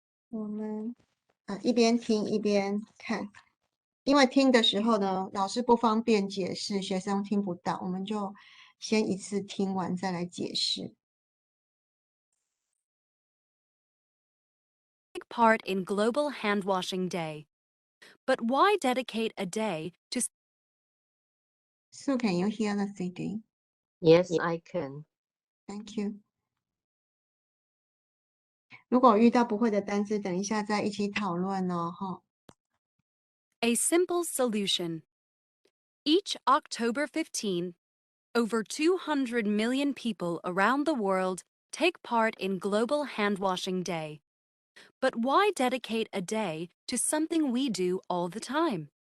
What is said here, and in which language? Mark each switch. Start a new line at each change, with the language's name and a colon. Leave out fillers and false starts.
Chinese: 我们一边听一边看，因为听的时候呢，老师不方便解释，学生听不到，我们就先一次听完再来解释。
English: Take part in Global Hand Washing Day. But why dedicate a day to... So can you hear the CD? Yes, I can. Thank you.
Chinese: 如果遇到不会的单词，等一下再一起讨论哦。
English: A simple solution. Each October 15, over 200 million people around the world take part in Global Hand Washing Day. But why dedicate a day to something we do all the time?